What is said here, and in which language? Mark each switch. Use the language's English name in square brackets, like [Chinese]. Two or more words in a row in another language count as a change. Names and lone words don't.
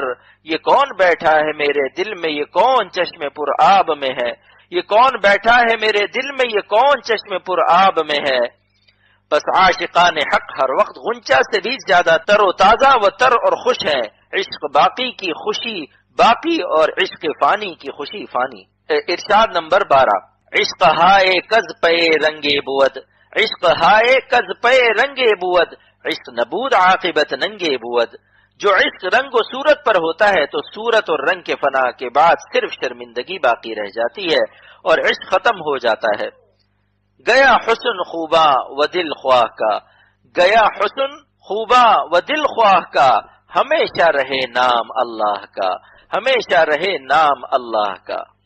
[Urdu] یہ کون بیٹھا ہے میرے دل میں، یہ کون چشم پر آب میں ہے، یہ کون بیٹھا ہے میرے دل میں، یہ کون چشم پر آب میں ہے۔ بس عاشقان حق ہر وقت غنچہ سے بھی زیادہ تر و تازہ و تر اور خوش ہے۔ عشق باقی کی خوشی باقی اور عشق فانی کی خوشی فانی۔ ارشاد نمبر [Persian] 12، عشق ہائے کز پے رنگے بود، عشق ہائے کز پے رنگے بود، عشق نبود عاقبت ننگے بود۔ [Urdu] جو عشق رنگ و صورت پر ہوتا ہے تو صورت اور رنگ کے فنا کے بعد صرف شرمندگی باقی رہ جاتی ہے اور عشق ختم ہو جاتا ہے۔ گیا حسن خوباں و دل خواہ کا، گیا حسن خوباں و دل خواہ کا، ہمیشہ رہے نام اللہ کا، ہمیشہ رہے نام اللہ کا۔